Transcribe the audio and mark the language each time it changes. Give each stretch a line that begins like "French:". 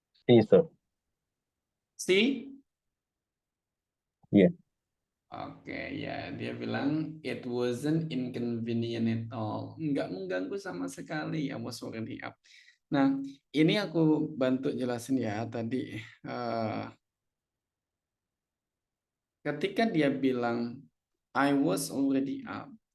English: C, sir. C? Yeah.
Indonesian: Oke, ya dia bilang
English: it wasn't inconvenient at all.
Indonesian: Nggak mengganggu sama sekali.
English: I was already up.
Indonesian: Nah, ini aku bantu jelasin ya tadi. Ketika dia bilang
English: I was already up.